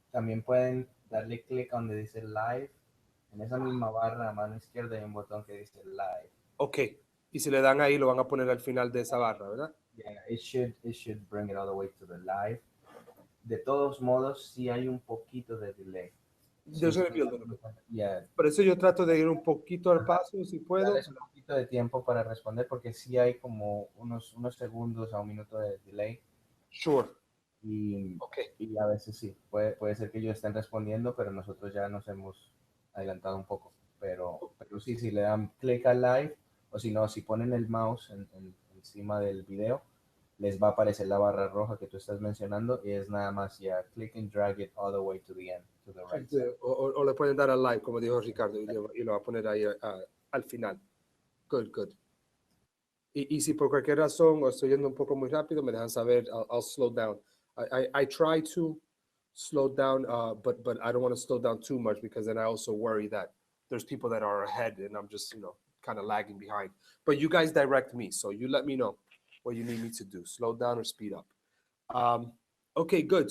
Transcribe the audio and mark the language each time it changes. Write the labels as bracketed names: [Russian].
[Spanish] También pueden darle clic donde dice live. En esa misma barra a mano izquierda hay un botón que dice live. [English] Ok. [Spanish] Y si le dan ahí, lo van a poner al final de esa barra, ¿verdad? [English] Yeah, it should bring it all the way to the live. [Spanish] De todos modos, sí hay un poquito de delay. [English] There's going to be a little bit. Yeah. [Spanish] Por eso yo trato de ir un poquito al paso, si puedo. Darles un poquito de tiempo para responder porque sí hay como unos segundos a un minuto de delay. [English] Sure. [Spanish] Y a veces sí, puede ser que ellos estén respondiendo, pero nosotros ya nos hemos adelantado un poco. Pero sí, si le dan clic al live, o si no, si ponen el mouse encima del video, les va a aparecer la barra roja que tú estás mencionando y es nada más ya [English] click and drag it all the way to the end, to the right side. [Spanish] O le pueden dar al live, como dijo Ricardo, y lo va a poner ahí al final. [English] Good, good. [Spanish] Y si por cualquier razón o estoy yendo un poco muy rápido, me dejan saber, [English] I'll slow down. I try to slow down, but I don't want to slow down too much because then I also worry that there's people that are ahead and I'm just, kind of lagging behind. But you guys direct me, so you let me know what you need me to do, slow down or speed up. Okay, good.